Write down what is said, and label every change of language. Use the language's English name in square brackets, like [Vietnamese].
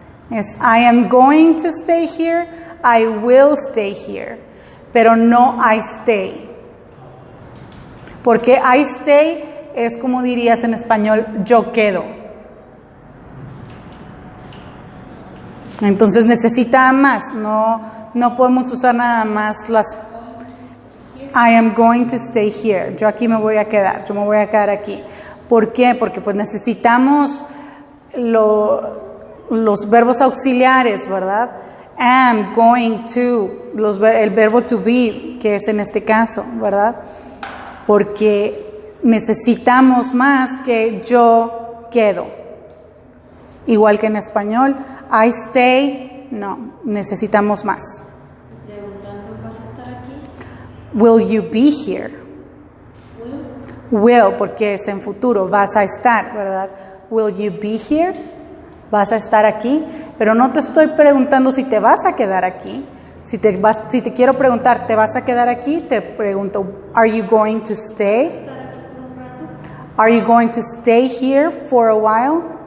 [English] Es I am going to stay here, I will stay here. [Spanish] Pero no [English] I stay. [Spanish] Porque [English] I stay [Spanish] es como dirías en español, yo quedo. Entonces necesita más, no podemos usar nada más las [English] I am going to stay here, [Spanish] yo aquí me voy a quedar, yo me voy a quedar aquí. ¿Por qué? Porque pues necesitamos los verbos auxiliares, ¿verdad? Am, going to, el verbo to be, que es en este caso, ¿verdad? Porque necesitamos más que yo quedo. Igual que en español, [English] I stay, [Spanish] no, necesitamos más. Preguntando, ¿vas a estar aquí? [English] Will you be here? [Spanish] Will, porque es en futuro, vas a estar, ¿verdad? [English] Will you be here? [Spanish] Vas a estar aquí, pero no te estoy preguntando si te vas a quedar aquí. Si te quiero preguntar, ¿te vas a quedar aquí? Te pregunto, [English] are you going to stay? Are you going to stay here for a while?